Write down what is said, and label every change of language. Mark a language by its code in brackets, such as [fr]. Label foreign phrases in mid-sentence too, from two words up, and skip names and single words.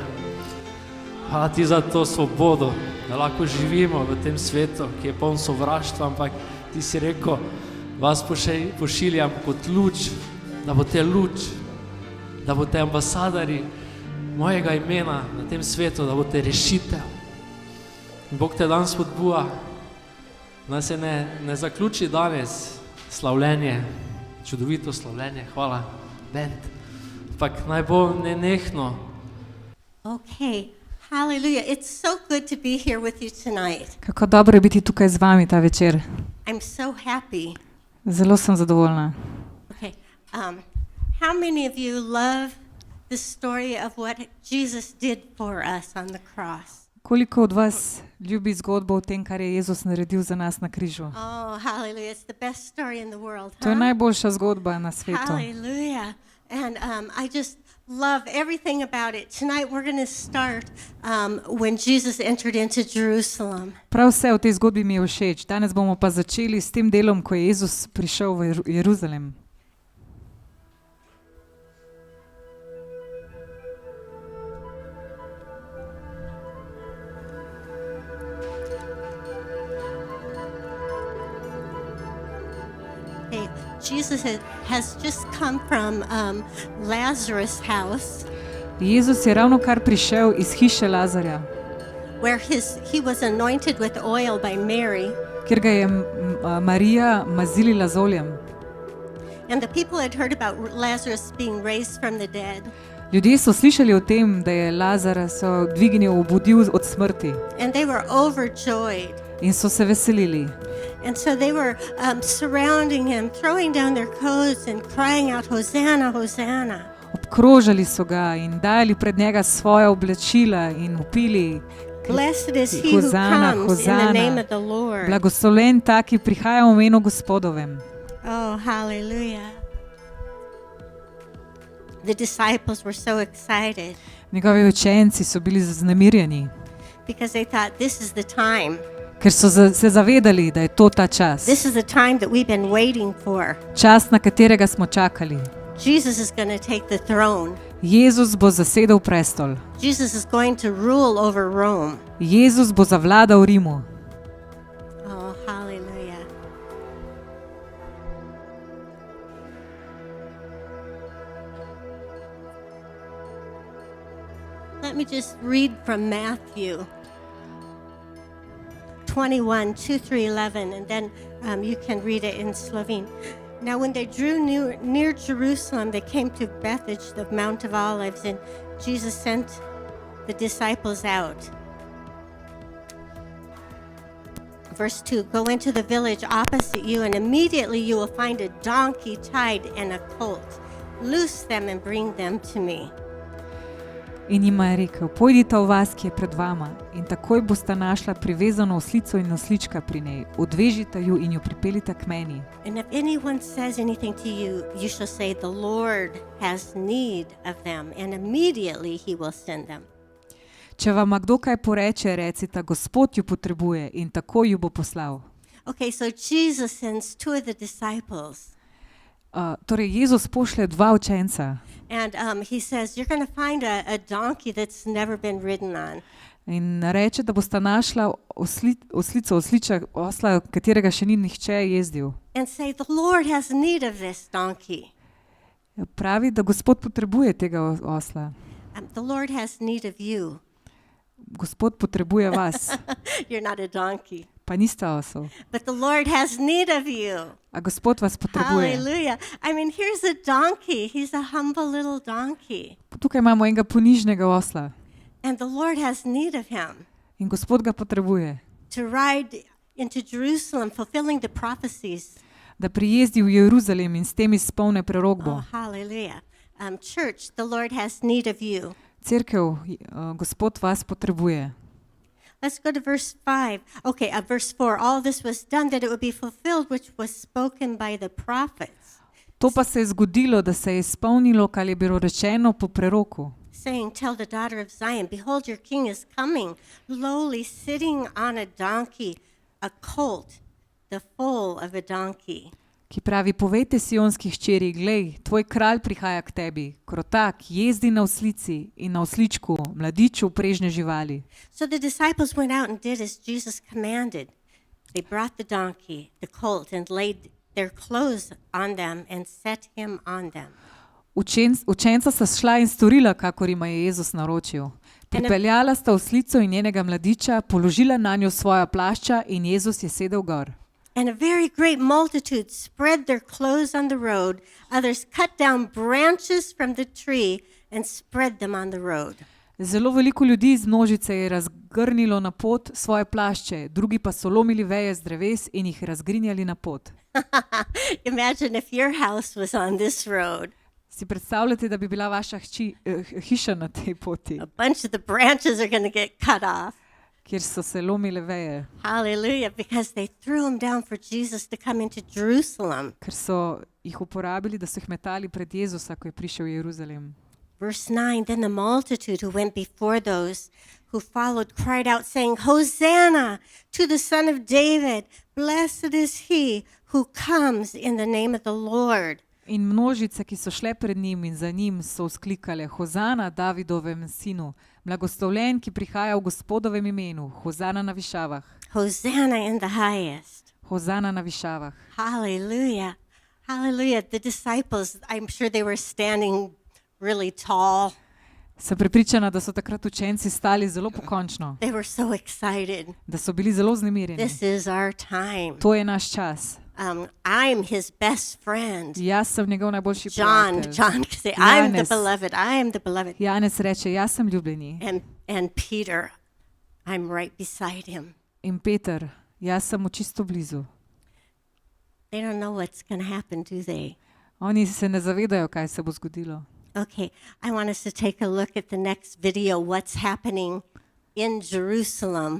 [sl] Hvala ti za to svobodo, da lahko živimo v tem svetu, ki je poln sovraštva, ampak ti si rekel, vas pošiljam kot luč, da boste luč, da boste ambasadori mojega imena na tem svetu, da boste rešitev. In Bog te danes spodbuja, da se ne zaključi danes slavljenje, čudovito slavljenje, hvala, bend, ampak naj bo nenehno. [en] Okay, hallelujah. It's so good to be here with you tonight. [sl] Kako dobro je biti tukaj z vami ta večer. [en] I'm so happy. [sl] Zelo sem zadovoljna. [en] Okay, how many of you love the story of what Jesus did for us on the cross? [sl] Koliko od vas ljubi zgodbo o tem, kar je Jezus naredil za nas na križu? [en] Oh, hallelujah. It's the best story in the world. [sl] To je najboljša zgodba na svetu. [en] Hallelujah. And I just love everything about it. Tonight we're going to start when Jesus entered into Jerusalem. [sl] Prav vse v tej zgodbi mi je všeč. Danes bomo pa začeli s tem delom, ko je Jezus prišel v Jeruzalem. [en] Jesus has just come from Lazarus' house. [sl] Jezus je ravno kar prišel iz hiše Lazarja, [en] Where he was anointed with oil by Mary. [sl] kjer ga je Marija mazilila z oljem. [en] And the people had heard about Lazarus being raised from the dead. [sl] Ljudje so slišali o tem, da je Lazara so dvignil, obudil od smrti [en] And they were overjoyed. [sl] in so se veselili. [en] And so they were surrounding him, throwing down their coats and crying out, Hosanna, Hosanna. [sl] Obkrožali so ga in dajali pred njega svoja oblačila in vpili: [en] Blessed is he who [sl] Hozana, [en] comes in the name [sl] Hozana, [en] of the Lord. [sl] blagoslovljen ta, ki prihaja v imenu Gospodovem. [en] Oh, hallelujah. The disciples were so excited [sl] Njegovi učenci so bili vznemirjeni, [en] because they thought, this is the time. [sl] ker so se zavedali, da je to ta čas. [en] This is the time that we've been waiting for. [sl] Čas, na katerega smo čakali. [en] Jesus is going to take the throne. [sl] Jezus bo zasedel prestol. [en] Jesus is going to rule over Rome. [sl] Jezus bo zavladal Rimu. [en] Oh, hallelujah. Let me just read from Matthew 21, 2 through 11, and then you can read it in Slovene. Now, when they drew near Jerusalem, they came to Bethphage, the Mount of Olives, and Jesus sent the disciples out. Verse 2, go into the village opposite you, and immediately you will find a donkey tied and a colt. Loose them and bring them to me. [sl] In jima je rekel: pojdite v vas, ki je pred vama, in takoj boste našla privezano oslico in oslička pri njej. Odvežite ju in jo pripeljite k meni. [en] And if anyone says anything to you, you shall say, the Lord has need of them, and immediately he will send them. [sl] Če vam kdo kaj poreče, recite: Gospod ju potrebuje, in takoj ju bo poslal. [en] Okay, so Jesus sends two of the disciples, [sl] Torej, Jezus pošlje dva učenca [en] and he says, you're going to find a donkey that's never been ridden on. [sl] in reče, da boste našla oslico, osla, katerega še ni nihče jezdil. [en] And say, the Lord has need of this donkey. [sl] Pravi, da Gospod potrebuje tega osla. [en] The Lord has need of you. [sl] Gospod potrebuje vas, [en] You're not a donkey. [sl] pa niste osel. [en] But the Lord has need of you. [sl] A Gospod vas potrebuje. [en] Hallelujah. I mean, here's a donkey. He's a humble little donkey. [sl] Tukaj imamo enega ponižnega osla [en] And the Lord has need of him [sl] in Gospod ga potrebuje, [en] to ride into Jerusalem, fulfilling the prophecies. [sl] da prijezdi v Jeruzalem in s tem izpolne prerokbo. [en] Oh, hallelujah. Church, the Lord has need of you. [sl] Cerkev, Gospod vas potrebuje. [en] Let's go to verse 5. Okay, verse 4. All this was done that it would be fulfilled, which was spoken by the prophets, [sl] To pa se je zgodilo, da se je izpolnilo, kar je bilo rečeno po preroku, [en] saying, tell the daughter of Zion, behold, your king is coming, lowly, sitting on a donkey, a colt, the foal of a donkey. [sl] ki pravi: povejte sionski hčeri, glej, tvoj kralj prihaja k tebi, krotak, jezdi na oslici in na osličku, mladiču prežne živali. [en] So the disciples went out and did as Jesus commanded. They brought the donkey, the colt, and laid their clothes on them and set him on them. [sl] Učenca sta šla in storila, kakor jima je Jezus naročil. Pripeljala sta oslico in njenega mladiča, položila nanjo svoja plašča in Jezus je sedel gor. [en] And a very great multitude spread their clothes on the road. Others cut down branches from the tree and spread them on the road. [sl] Zelo veliko ljudi iz množice je razgrnilo na pot svoje plašče, drugi pa so lomili veje z dreves in jih razgrinjali na pot. [en] Imagine if your house was on this road. [sl] Si predstavljate, da bi bila vaša hiša na tej poti, [en] A bunch of the branches are going to get cut off. [sl] kjer so se lomile veje, [en] Hallelujah, because they threw them down for Jesus to come into Jerusalem. [sl] ker so jih uporabili, da so jih metali pred Jezusa, ko je prišel v Jeruzalem. [en] Verse 9, then the multitude who went before those who followed cried out, saying, Hosanna to the Son of David. Blessed is he who comes in the name of the Lord. [sl] In množice, ki so šle pred njim in za njim, so vzklikale: Hozana Davidovem sinu, blagoslovljen, ki prihaja v Gospodovem imenu, Hozana na višavah, [en] Hosanna in the highest. [sl] Hozana na višavah. [en] Hallelujah. Hallelujah. The disciples, I'm sure they were standing really tall. [sl] Sem prepričana, da so takrat učenci stali zelo pokončno, [en] They were so excited. [sl] da so bili zelo vznemirjeni. [en] This is our time. [sl] To je naš čas. [en] I'm his best friend. [sl] Jaz sem njegov najboljši [en] John [sl] prijatelj. [en] could say, I'm the [sl] Janez. [en] beloved. I am the beloved. [sl] Janez reče, jaz sem ljubljeni. [en] And Peter, I'm right beside him. [sl] In Peter, jaz sem mu čisto blizu. [en] They don't know what's going to happen, do they? [sl] Oni se ne zavedajo, kaj se bo zgodilo. [en] Okay, I want us to take a look at the next video, what's happening in Jerusalem.